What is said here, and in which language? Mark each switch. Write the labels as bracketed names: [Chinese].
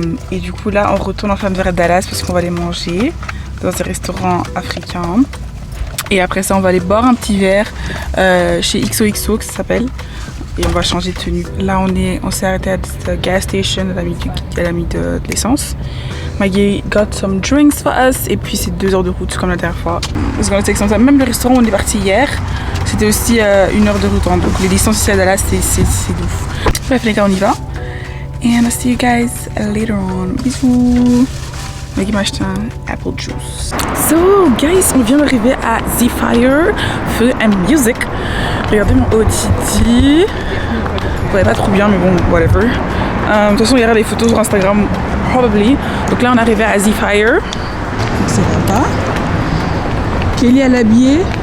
[French] Et du coup, là, on retourne enfin vers Dallas parce qu'on va aller manger dans un restaurant africain. Et après ça, on va aller boire un petit verre chez XOXO, que ça s'appelle. Et on va changer de tenue. Là, on s'est arrêté à cette gas station. Elle a mis de l'essence. [English] Maggie got some drinks for us. [French] Et puis, c'est 2 heures de route, comme la dernière fois. [English] It's gonna take some time. [French] Même le restaurant où on est parti hier, c'était aussi 1 heure de route. Donc, les distances ici à Dallas, c'est ouf. Bref, les gars, on y va. [English] And I'll see you guys later on. [French] Bisous. Maggie m'a acheté un apple juice. So, guys, on vient d'arriver à Zephyr Food and Music. Regardez mon OTD. Vous voyez pas trop bien, mais bon, whatever. De toute façon, il y aura les photos sur Instagram, probably. Donc là, on est arrivé à Zephyr. Donc c'est là-bas. Kelly à l'habillé.